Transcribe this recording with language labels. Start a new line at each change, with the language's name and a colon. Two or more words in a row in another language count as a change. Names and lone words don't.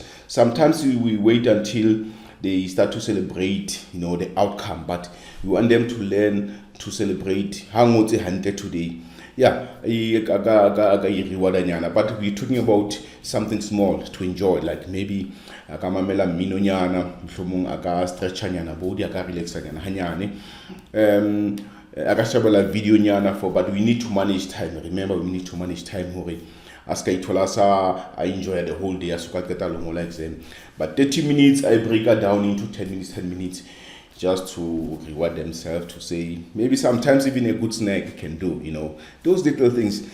English: Sometimes we wait until they start to celebrate the outcome, but we want them to learn to celebrate how much they handled today. Yeah, but we're talking about something small to enjoy, like maybe
Southern Sotho: akamamela mino nyana, mhlomong aka stretch nyana body, aka relax nyana hanyane, akashabela video nyana for.
English: But we need to manage time. Remember, we need to manage time. I enjoy the whole day. But 30 minutes, I break it down into 10 minutes, just to reward themselves, to say maybe sometimes even a good snack can do, those little things.